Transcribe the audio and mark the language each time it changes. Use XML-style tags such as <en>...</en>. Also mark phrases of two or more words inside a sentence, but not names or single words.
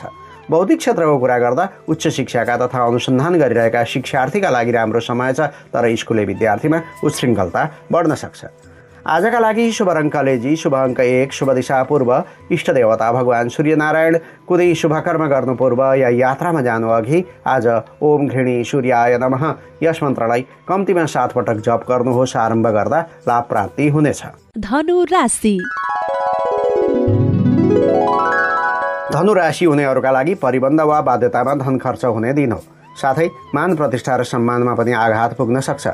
<ne>बौद्धिक क्षेत्रको कुरा गर्दा उच्च शिक्षाका तथा अनुसन्धान गरिरहेका शिक्षार्थीका लागि राम्रो समय छ। तर स्कुले विद्यार्थीमा उच्छृङ्खलता बढ्न सक्छ। आजका लागि शुभ रङ कलेजी, शुभ अङ्क 1, शुभ दिशा पूर्व, इष्ट देवता भगवान सूर्यनारायण। कुनै शुभ कर्म गर्नु पूर्व या यात्रामा जानु अघि आज</ne> <sa>ओम घृणी सूर्याय नमः</sa> <ne>यस मन्त्रलाई कम्तीमा 7 पटक जप गर्नुहोस्। आरम्भ गर्दा लाभ प्राप्ति हुनेछ। धनु राशि। धनु राशि हुनेहरूका लागि परिबन्ध वा बाध्यतामा धन खर्च हुने दिन हो। साथै मान प्रतिष्ठा र सम्मानमा पनि आघात पुग्न सक्छ।</ne>